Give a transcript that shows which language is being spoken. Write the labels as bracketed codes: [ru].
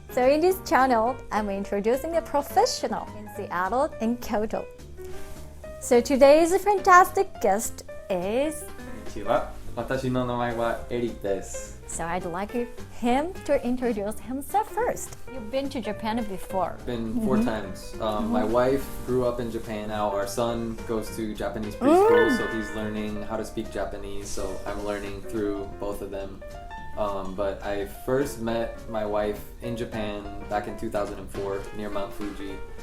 [en] So in this channel, I'm introducing a professional in Seattle and Kyoto. So today's fantastic guest is... [ja] こんにちは。私の名前はエリックです。 [en] So I'd like him to introduce himself first. You've been to Japan before. Been 4 times. My wife grew up in Japan. Now our son goes to Japanese preschool, so he's learning how to speak Japanese. So I'm learning through both of them. But I first met my wife in Japan back in 2004 near Mount Fuji.